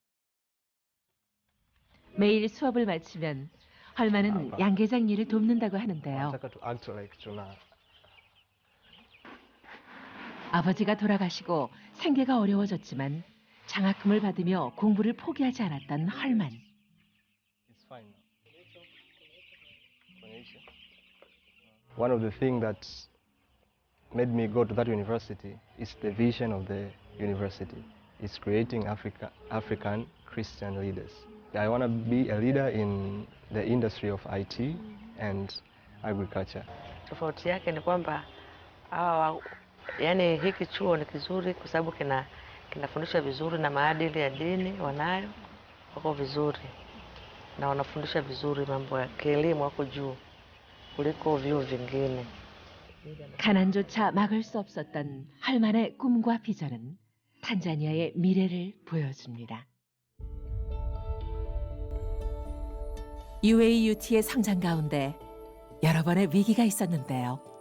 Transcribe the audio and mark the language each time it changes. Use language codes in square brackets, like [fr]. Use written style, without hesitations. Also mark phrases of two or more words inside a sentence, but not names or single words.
[ko] 매일 수업을 마치면 헐만은 양계장 일을 돕는다고 하는데요. 아버지가 돌아가시고 생계가 어려워졌지만 장학금을 받으며 공부를 포기하지 않았던 헐만. [en] One of the things that made me go to that university is the vision of the university. It's creating African Christian leaders. I want to be a leader in the industry of IT and agriculture. [sw] Tofauti yake ni kwamba yani hiki chuo ni kizuri kwa sababu kinafundisha vizuri na maadili ya dini wanayo wako vizuri na wanafundisha vizuri mambo ya kielimu wako juu kuliko vyuo vingine. [ko] 가난조차 막을 수 없었던 헐만의 꿈과 비전은 탄자니아의 미래를 보여줍니다. UAUT의 성장 가운데 여러 번의 위기가 있었는데요.